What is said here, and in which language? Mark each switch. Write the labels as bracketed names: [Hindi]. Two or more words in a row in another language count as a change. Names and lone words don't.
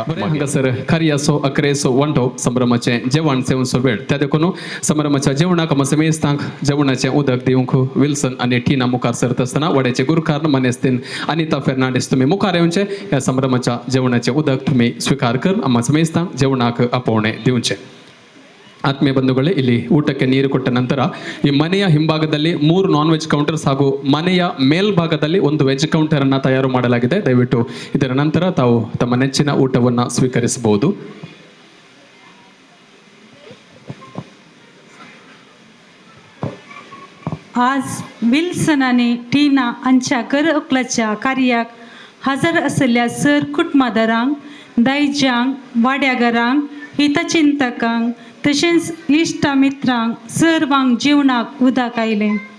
[Konkani] हांगासर कार्याचो अकरेचो वंटो संभ्रमाचें जेवण सेवनचो वेळ. त्या देखून संभ्रमाच्या जेवणाक मेस्तांक जेवणाचें उदक दिवंक विल्सन आनी टिना मुखार सरत आसतना वड्याचे गुरकार मनेस्तीन अनिता फेर्नांडीस तुमी मुखार येवचे. ह्या संभ्रमाच्या जेवणाचें उदक तुमी स्विकार कर आमच्या मेस्तांक जेवणाक आपोवणें दिवचें. [Kannada] ಆತ್ಮೀಯ ಬಂಧುಗಳೇ, ಇಲ್ಲಿ ಊಟಕ್ಕೆ ನೀರು ಕೊಟ್ಟ ನಂತರ ಈ ಮನೆಯ ಹಿಂಭಾಗದಲ್ಲಿ 3 [English] non veg counters [Kannada] ಹಾಗೂ ಮನೆಯ ಮೇಲ್ಭಾಗದಲ್ಲಿ 1 ವೆಜ್ ಕೌಂಟರ್ ಅನ್ನು ತಯಾರು ಮಾಡಲಾಗಿದೆ. ದಯವಿಟ್ಟು ಇದರ ನಂತರ ತಾವು ತಮ್ಮ ನೆಚ್ಚಿನ ಊಟವನ್ನು ಸ್ವೀಕರಿಸಬಹುದು. [Konkani] आज विल्सन आणि टिना हांच्या घर उखलाच्या कार्याक हजर आसलेल्या सर कुटुंबादारांक, दायजांक, वाड्यागरांक, हितचिंतकांक तशेंच इश्ट मित्रांक सर्वांक जेवणाक उदक आयलें.